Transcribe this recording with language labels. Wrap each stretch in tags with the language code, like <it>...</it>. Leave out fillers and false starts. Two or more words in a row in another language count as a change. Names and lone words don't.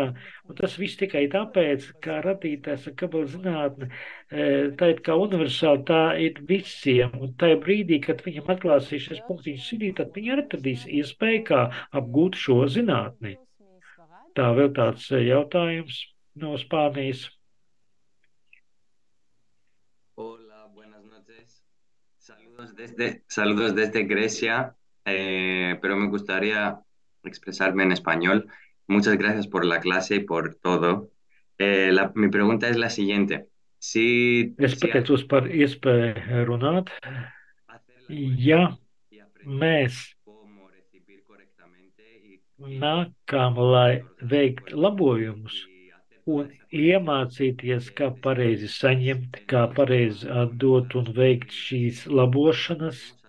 <lv>Un tas viss tikai tāpēc, kā radītājs ar kabalas zinātni, tā ir kā universāli, tā ir visiem. Un tajā brīdī, kad viņam atklāsīs šis punktiņš sirdī, tad viņi atradīs iespēju, kā apgūt šo zinātni. Tā vēl tāds jautājums no Spānijas.</lv> <es>Hola, buenas noches. Saludos desde Grecia, pero me gustaría expresarme en español. Muchas gracias por la clase y por todo. Mi pregunta es la siguiente.</es> <lv>Es pateicos par iespēju runāt. Ja mēs nākam, lai veikt labojumus un iemācīties, kā pareizi saņemt, kā pareizi atdot un veikt šīs labošanas,</lv>